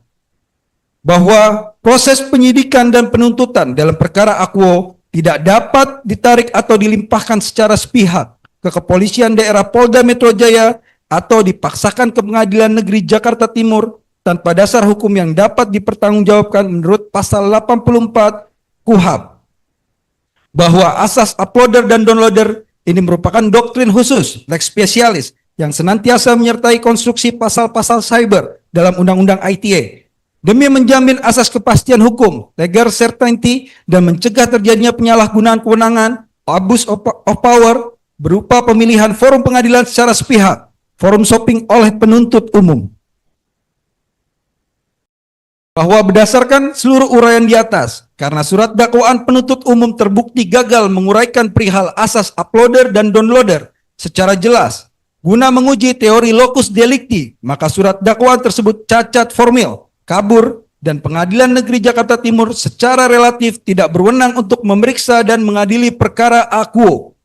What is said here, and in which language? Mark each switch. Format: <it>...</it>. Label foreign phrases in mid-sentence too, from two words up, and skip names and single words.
<id>Bahwa proses penyidikan dan penuntutan dalam perkara Akuo tidak dapat ditarik atau dilimpahkan secara sepihak ke Kepolisian Daerah Polda Metro Jaya atau dipaksakan ke Pengadilan Negeri Jakarta Timur tanpa dasar hukum yang dapat dipertanggungjawabkan menurut pasal 84 KUHP. Bahwa asas uploader dan downloader ini merupakan doktrin khusus,</id> <la>lex specialis,</la> <id>yang senantiasa menyertai konstruksi pasal-pasal cyber dalam Undang-Undang ITE, demi menjamin asas kepastian hukum,</id> <en>legal certainty,</en> <id>dan mencegah terjadinya penyalahgunaan kewenangan,</id> <en>abuse of power,</en> <id>berupa pemilihan forum pengadilan secara sepihak,</id> <en>forum shopping</en> <id>oleh penuntut umum. Bahwa berdasarkan seluruh uraian di atas, karena surat dakwaan penuntut umum terbukti gagal menguraikan perihal asas uploader dan downloader secara jelas, guna menguji teori</id> <la>locus delicti,</la> <id>maka surat dakwaan tersebut cacat formil, kabur, dan Pengadilan Negeri Jakarta Timur secara relatif tidak berwenang untuk memeriksa dan mengadili perkara akuo.</id>